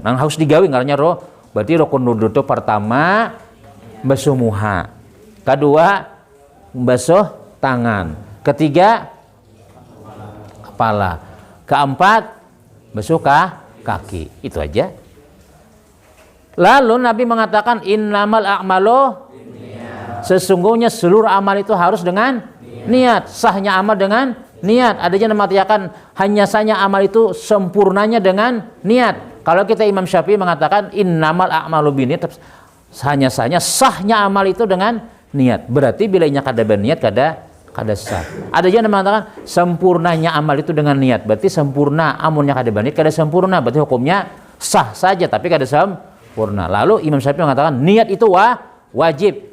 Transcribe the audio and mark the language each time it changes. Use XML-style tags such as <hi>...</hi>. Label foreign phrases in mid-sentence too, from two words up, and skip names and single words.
<bjn>Nang harus digawe ngarannya berarti rukun wudu itu pertama basuh muha, kedua basuh tangan, ketiga kepala, keempat basuh kaki.</bjn> <id>Itu aja. Lalu Nabi mengatakan</id> <ar>إنما الأعمال,</ar> <id>sesungguhnya seluruh amal itu harus dengan niat. Sahnya amal dengan niat. Ada yang mengatakan hanya saja amal itu sempurnanya dengan niat. Kalau kita Imam Syafi'i mengatakan</id> <ar>إنما الأعمال بالنيات,</ar> <id>hanya saja sahnya amal itu dengan niat.</id> <bjn>Berarti bila inya kada berniat kada sah.</bjn> <id>Ada yang mengatakan sempurnanya amal itu dengan niat.</id> <bjn>Berarti sempurna, amunnya kada berniat kada sempurna. Berarti hukumnya sah saja tapi kada sempurna.</bjn> <id>Lalu Imam Syafi'i mengatakan niat itu wajib.</id>